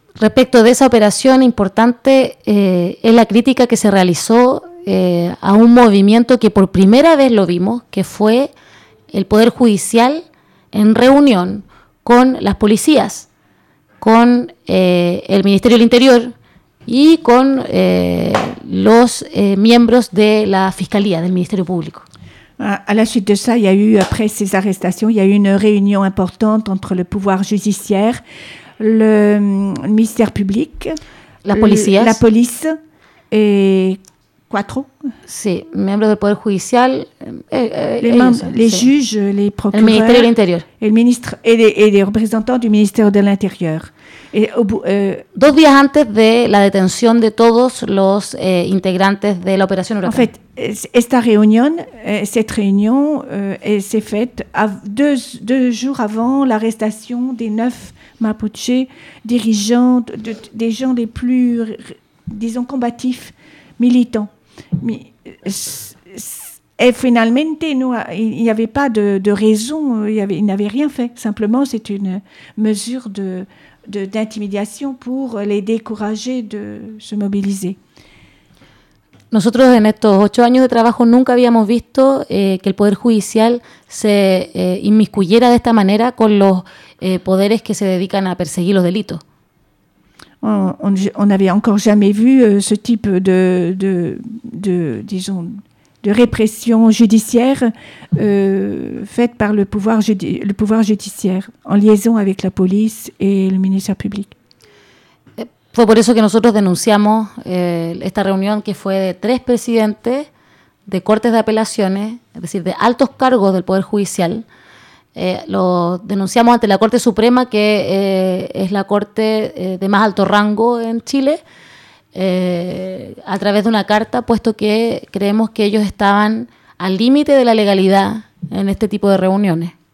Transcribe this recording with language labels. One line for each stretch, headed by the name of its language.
Spanish: Respecto de esa operación importante es la crítica que se realizó a un movimiento que por primera vez lo vimos, que fue el Poder Judicial en reunión con las policías, con el Ministerio del Interior y con los miembros de la Fiscalía, del Ministerio Público.
French: À la suite de ça, il y a eu, après ces arrestations, il y a eu une réunion importante entre le pouvoir judiciaire, le ministère public, la police et quatre.
Spanish: Sí, miembros del Poder Judicial,
French: les juges, les procureurs.
Spanish: El Ministerio del Interior. El ministro,
French: et les représentants du ministère de l'Intérieur.
Spanish: Dos días antes de la detención de todos los integrantes de la Operación Huracán.
French: En fait,
Spanish: esta reunión,
French: cette réunion s'est faite deux jours avant l'arrestation des 9 Mapuche dirigeants, des gens les plus, disons, combatifs, militants. Mais, et finalement, il n'y avait pas de raison, il n'avait rien fait. Simplement, c'est une mesure d'intimidation pour les décourager de se mobiliser.
Spanish: Nosotros en estos 8 años de trabajo nunca habíamos visto que el Poder Judicial se inmiscuyera de esta manera con los poderes que se dedican a perseguir los delitos.
French: On n'avait encore jamais vu ce type de disons de répression judiciaire faite par le pouvoir judiciaire en liaison avec la police et le ministère public.
Spanish: Fue por eso que nosotros denunciamos esta reunión que fue de 3 presidentes de cortes de apelaciones, es decir, de altos cargos del Poder Judicial. Lo denunciamos ante la Corte Suprema, que es la corte de más alto rango en Chile, a través de una carta, puesto que creemos que ellos estaban al límite de la legalidad en este tipo de reuniones.